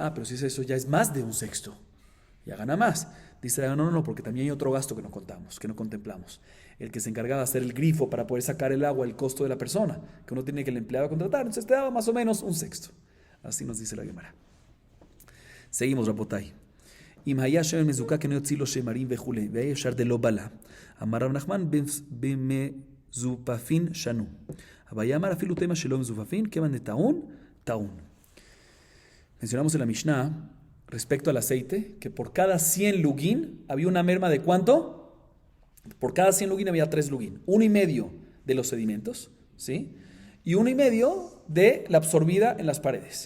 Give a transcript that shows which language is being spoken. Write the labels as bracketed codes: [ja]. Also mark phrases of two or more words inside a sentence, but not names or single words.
[es] Pero si es eso, ya es más de un sexto, ya gana más. Dice, no, porque también hay otro gasto que no contamos, que no contemplamos. El que se encargaba de hacer el grifo para poder sacar el agua, el costo de la persona, que uno tiene que el empleado contratar, entonces te daba más o menos un sexto. Así nos dice la Gemara. Seguimos, Rabotai. [he] אם היה שמן מזוקק אינו יוציא לו שמרים וכולי, והיה ישר דלא בלה. אמר רב נחמן במזופפין שנו. אבל אמר אפילו תמה שלא מזופפין, כיוון דטעון, טעון. [es] Mencionamos en la Mishnah, respecto al aceite, que por cada 100 lugín había una merma de ¿cuánto? Por cada 100 lugín había 3 lugín. 1,5 de los sedimentos, ¿sí? Y 1,5 de la absorbida en las paredes.